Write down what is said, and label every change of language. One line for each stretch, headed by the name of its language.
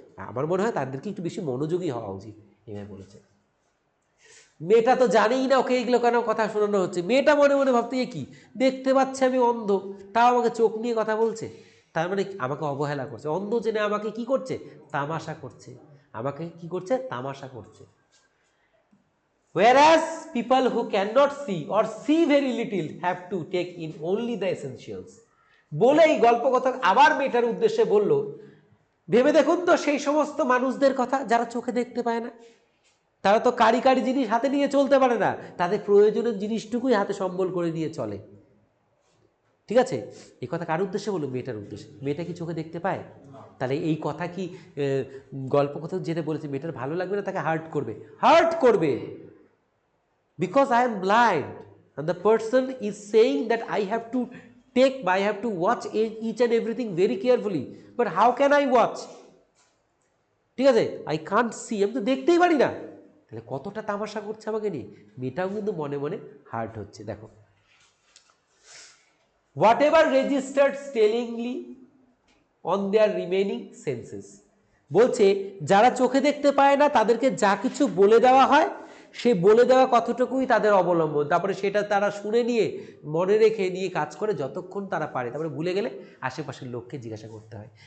Bangla: আমার মনে হয় তাদেরকে একটু বেশি মনোযোগী হওয়া উচিত, এভাবে বলেছে। মেয়েটা তো জানেই না ওকে এইগুলো কেন কথা শোনানো হচ্ছে। মেয়েটা মনে মনে ভাবতে, এ কি, দেখতে পাচ্ছে আমি অন্ধ, তাও আমাকে চোখ নিয়ে কথা বলছে, তার মানে আমাকে অবহেলা করছে, অন্ধ জেনে আমাকে কি করছে, তামাশা করছে, আমাকে কি করছে, তামাশা করছে।
English: Whereas people who cannot see or see very little have to take in only the essentials.
Bangla: বলেই গল্পকথা আবার মেয়েটার উদ্দেশ্যে বলল, ভেবে দেখুন তো সেই সমস্ত মানুষদের কথা যারা চোখে দেখতে পায় না, তারা তো কারি কারি জিনিস হাতে নিয়ে চলতে পারে না, তাদের প্রয়োজনীয় জিনিসটুকুই হাতে সম্বল করে নিয়ে চলে। ঠিক আছে, এই কথা কার উদ্দেশ্যে বললো? মেয়েটার উদ্দেশ্যে। মেয়েটা কি চোখে দেখতে পায়? তাহলে এই কথা কি গল্পকথক যেটা বলেছে মেয়েটার ভালো লাগবে না, তাকে হার্ট করবে? হার্ট করবে,
English: because I am blind and the person is saying that I have to watch each and everything very carefully, but how can I watch?
Bangla: ঠিক আছে,
English: I can't see,
Bangla: আমি তো দেখতেই পারি না। তাহলে কতটা তামাশা করছে আমাকে নিয়ে। মেয়েটাও কিন্তু মনে মনে হার্ট হচ্ছে। দেখো,
English: whatever registered stellingly on their remaining senses,
Bangla: বলছে যারা চোখে দেখতে পায় না তাদেরকে যা কিছু বলে দেওয়া হয় সে বলে দেওয়া কতটুকুই তাদের অবলম্বন, তারপরে সেটা তারা শুনে নিয়ে মনে রেখে নিয়ে কাজ করে যতক্ষণ তারা পারে, তারপরে ভুলে গেলে আশেপাশের লোককে জিজ্ঞাসা করতে হয়।